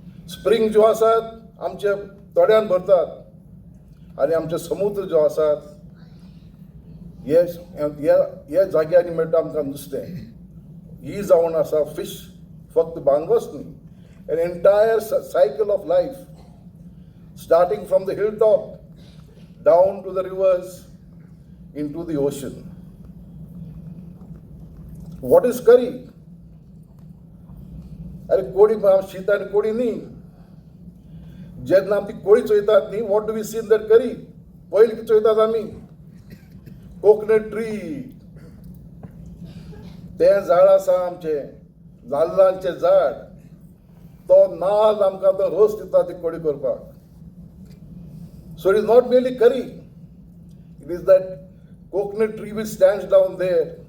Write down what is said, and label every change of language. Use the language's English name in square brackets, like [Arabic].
[Konkani] स्प्रिंग ज्यो आसात आमचे तळ्यान भरतात, आनी आमचे समुद्र जो आसात हे जाग्यांनी मेळटा आमकां नुस्तें. ही जावन आसा फिश फक्त बांगोच न्ही, [English] an entire cycle of life, starting from the hilltop down to the rivers into the ocean. What is curry? [Konkani] अरे कोडी शीत आनी कोडी न्ही. जेन्ना आमी ती कोडी चोयतात न्ही, [English] what do we see in that curry? [Konkani] पयलीं कितें चोयतात आमी? Coconut tree. तें झाड आसा आमचें, नाल्लांचें झाड. तो नाल आमकां तो रोस दिता ती कोडी करपाक. [English] So it is not merely curry. It is that coconut tree which stands down there.